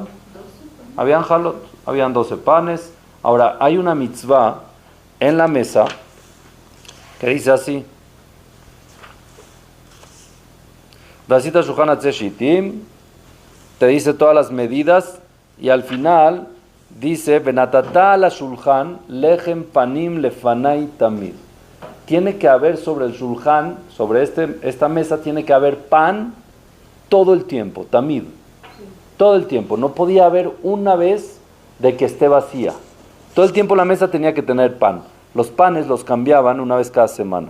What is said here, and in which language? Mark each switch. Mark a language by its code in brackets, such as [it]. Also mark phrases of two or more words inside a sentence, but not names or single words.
[es] Habían jalot, habían 12 panes. Ahora, hay una mitzvah en la mesa que dice así: [he] ועשית שלחן עצי שטים, [es] te dice todas las medidas, y al final dice [he] ונתת על השלחן לחם פנים לפני תמיד. [es] Tiene que haber sobre el Shulchan, sobre esta mesa, tiene que haber pan todo el tiempo, tamid, todo el tiempo. No podía haber una vez de que esté vacía. Todo el tiempo la mesa tenía que tener pan. Los panes los cambiaban una vez cada semana.